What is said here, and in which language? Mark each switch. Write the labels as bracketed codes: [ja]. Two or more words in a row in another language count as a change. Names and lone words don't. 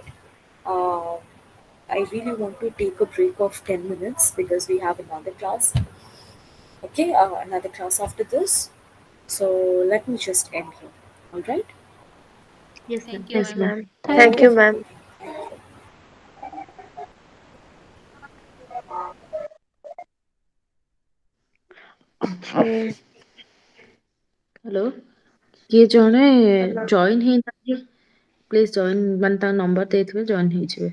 [en] Uh, I really want to take a break of 10 minutes because we have another class. Okay, another class after this. So let me just end here. All right. Yes, ma'am. Thank you, Yes, Thank ma'am. you. ma'am. Thank Thank Okay. you, you. ma'am. Thank you. Okay. [or] ହ୍ୟାଲୋ, କିଏ ଜଣେ [en] Hello. [or] ଜଏନ୍ ହେଇନାହାନ୍ତି, [en] please join, [or] ମାନେ ତାଙ୍କ ନମ୍ବର ଦେଇଥିବେ, ଜଏନ୍ ହେଇଯିବେ।